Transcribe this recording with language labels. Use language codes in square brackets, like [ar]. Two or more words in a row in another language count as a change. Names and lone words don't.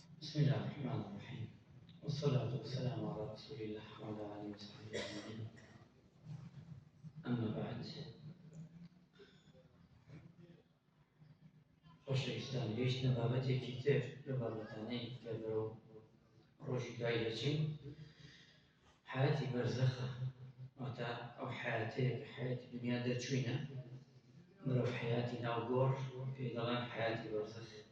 [ar] بسم الله الرحمن الرحيم، والصلاة والسلام على رسول الله وعلى آله وصحبه أجمعين. أما بعد، [ckb] خۆشەویستان، گەیشتنە بابەتێکی تر لە بابەتانەی کە بەرەو ڕۆژی دوای دەچین. حیاتی بەرزەخە، واتە ئەو حیاتەیە کە حیاتی دنیا دەرچووینە بەرەو حیاتی ناوگۆڕ، پێی دەڵێن حیاتی بەرزەخ.